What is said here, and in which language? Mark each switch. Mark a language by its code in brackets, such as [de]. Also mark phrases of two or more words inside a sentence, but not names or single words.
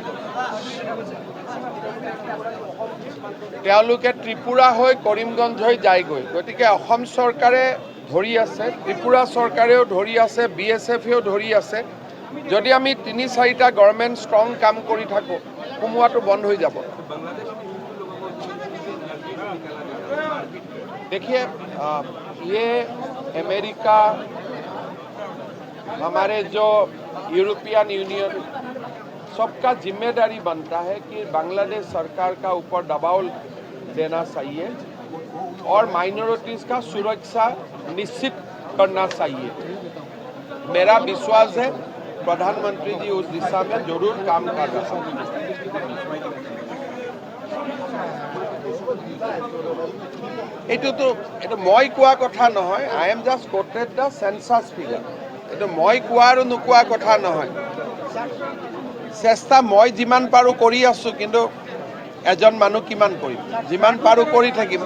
[as] তেওঁলোকে ত্ৰিপুৰা হৈ কৰিমগঞ্জ হৈ যায়গৈ। গতিকে অসম চৰকাৰে ধৰি আছে, ত্ৰিপুৰা চৰকাৰেও ধৰি আছে, BSFেও ধৰি আছে। যদি আমি 3-4টা [en] government strong [as] কাম কৰি থাকোঁ সোমোৱাটো বন্ধ হৈ যাব। [hi] देखिए ये अमेरिका, हमारे जो यूरोपियन यूनियन, सबका जिम्मेदारी बनता है कि बांग्लादेश सरकार का ऊपर दबाव देना चाहिए और माइनॉरिटीज़ का सुरक्षा निश्चित करना चाहिए। मेरा विश्वास है प्रधानमंत्री जी उस दिशा में जरूर काम कर रहा है। [as] এইটো মই কোৱা কথা নহয়, [en] I am just quoted the census figure. [as] এইটো মই কোৱা আৰু নোকোৱা কথা নহয়। চেষ্টা মই যিমান পাৰোঁ কৰি আছোঁ, কিন্তু এজন মানুহ কিমান কৰিম, যিমান পাৰোঁ কৰি থাকিম।